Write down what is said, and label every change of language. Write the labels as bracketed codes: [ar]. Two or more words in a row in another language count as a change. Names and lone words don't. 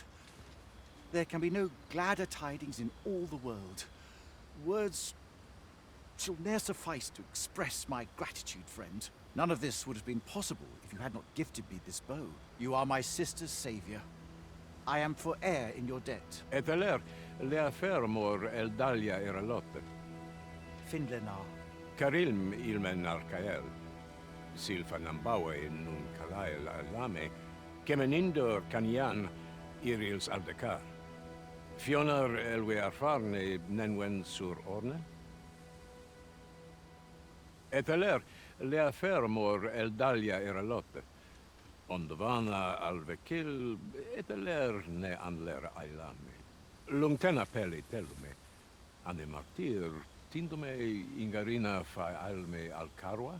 [en] There can be no gladder tidings in all the world. Words shall ne'er suffice to express my gratitude, friend. None of this would have been possible if you had not gifted me this bow. You are my sister's savior. I am for heir in your debt. [qya] Eteler, le fermor el dalia eralotte. Finlenar. Karilm ilmen arcael. Silfa nambawe nun kalael alame. Kemenindor kanyan irils aldekar. Fionar elwe arfarne nenwen sur orne. Eteler, le fermor el dalia eralotte. Ondvana alvekil eteler ne anler ailame. Lungtena peli telume. Ane martir tindume ingarina fa alme alcarwa.